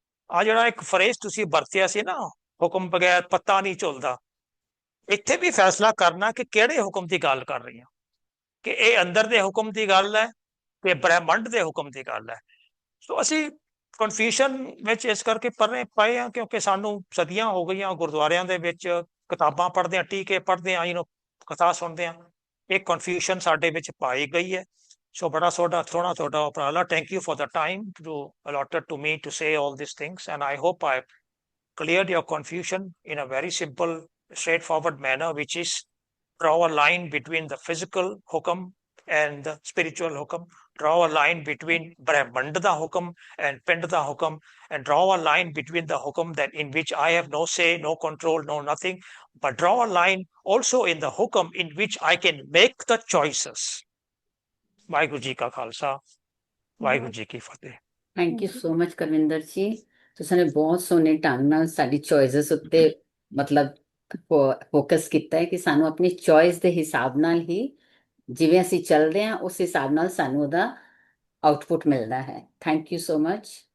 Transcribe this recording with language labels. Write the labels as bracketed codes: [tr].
[pa] ਆ ਜਿਹੜਾ ਇੱਕ ਫਰੇਜ਼ ਤੁਸੀਂ ਵਰਤਿਆ ਸੀ ਨਾ, ਹੁਕਮ ਬਗੈਰ ਪੱਤਾ ਨਹੀਂ ਝੁਲਦਾ, ਇੱਥੇ ਵੀ ਫੈਸਲਾ ਕਰਨਾ ਕਿ ਕਿਹੜੇ ਹੁਕਮ ਦੀ ਗੱਲ ਕਰ ਰਹੀ ਹਾਂ, ਕਿ ਇਹ ਅੰਦਰ ਦੇ ਹੁਕਮ ਦੀ ਗੱਲ ਹੈ ਕਿ ਬ੍ਰਹਿਮੰਡ ਦੇ ਹੁਕਮ ਦੀ ਗੱਲ ਹੈ। ਸੋ ਅਸੀਂ ਕਨਫਿਊਸ਼ਨ ਵਿੱਚ ਇਸ ਕਰਕੇ ਪਏ ਆ ਕਿਉਂਕਿ ਸਾਨੂੰ ਸਦੀਆਂ ਹੋ ਗਈਆਂ ਗੁਰਦੁਆਰਿਆਂ ਦੇ ਵਿੱਚ ਕਿਤਾਬਾਂ ਪੜ੍ਹਦੇ ਆ, ਟੀਕੇ ਪੜ੍ਹਦੇ ਆ, ਕਥਾ ਸੁਣਦੇ ਆ, ਇਹ ਕਨਫਿਊਸ਼ਨ ਸਾਡੇ ਵਿੱਚ ਪਾਈ ਗਈ ਹੈ। ਸੋ ਬੜਾ ਸੋਹਣਾ ਤੁਹਾਡਾ ਉਪਰਾਲਾ। [en] Thank you for the time allotted to me to say all these things, and I hope I cleared your confusion in a very simple, straightforward manner, which is draw a line between the physical hukum and the spiritual hukum, draw a line between Brahmand da hukum and Pind da hukum, and draw a line between the hukum that in which I have no say, no control, no nothing, but draw a line also in the hukum in which I can make the choices. [pa] Waheguru ji ਕਾ ਖਾਲਸਾ, ਵਾਹਿਗੁਰੂ ਜੀ ਕੀ ਫਤਿਹ। [en] thank you so much [pa] Karvinder ਜੀ, ਤੁਸੀਂ ਨੇ ਬਹੁਤ ਸੋਹਣੇ ਢੰਗ ਨਾਲ ਸਾਡੀ choices ਉੱਤੇ ਮਤਲਬ ਫੋਕਸ ਕੀਤਾ ਹੈ ਕਿ ਸਾਨੂੰ ਆਪਣੀ ਚੋਇਸ ਦੇ ਹਿਸਾਬ ਨਾਲ ਹੀ ਜਿਵੇਂ ਅਸੀਂ ਚੱਲਦੇ ਹਾਂ ਉਸ ਹਿਸਾਬ ਨਾਲ ਸਾਨੂੰ ਉਹਦਾ ਆਊਟਪੁੱਟ ਮਿਲਦਾ ਹੈ। Thank you so much.